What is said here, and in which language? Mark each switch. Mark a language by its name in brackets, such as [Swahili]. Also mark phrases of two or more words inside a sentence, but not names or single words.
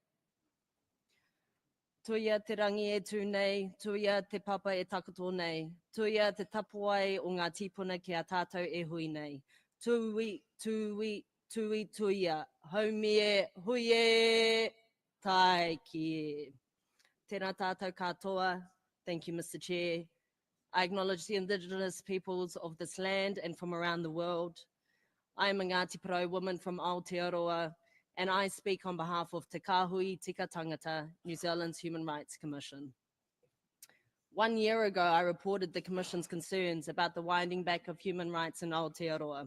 [Māori] Tuia te rangi e tū nei, tuia te papa e takato nei, tuia te tapuai o ngā tipuna ki a tātou e hui nei. Tui, tui, tui, tuia, haumi e, hui e, tai ki e. Tēnā tātou katoa. [English] Thank you, Mr. Chair. I acknowledge the Indigenous peoples of this land and from around the world. I am a Ngāti Porou woman from Aotearoa, and I speak on behalf of Te Kāhui Tika Tangata, New Zealand's Human Rights Commission. 1 year ago, I reported the Commission's concerns about the winding back of human rights in Aotearoa.